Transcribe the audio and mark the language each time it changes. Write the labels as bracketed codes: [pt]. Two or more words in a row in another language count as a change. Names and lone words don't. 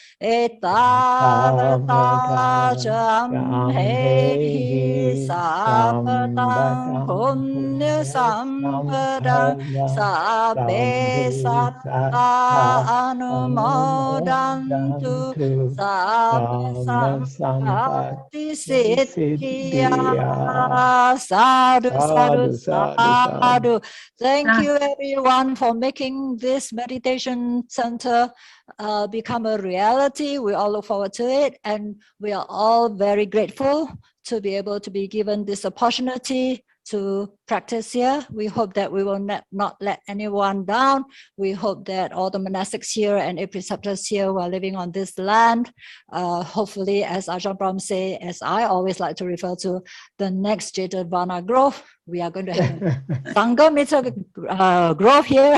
[pi] Etavata Jamhehi Sapadang Punya Sampadang Sabbe Satta Anumodantu Sabba Sampati Siddhya. Sadhu, sadhu, sadhu. [en] Thank you everyone for making this meditation center become a reality. We all look forward to it, and we are all very grateful to be able to be given this opportunity to practice here. We hope that we will not let anyone down. We hope that all the monastics here and preceptors here who are living on this land, hopefully, as Ajahn Brahm say, as I always like to refer to, the next Jetavana grove, we are going to have Sanghamitra grove here.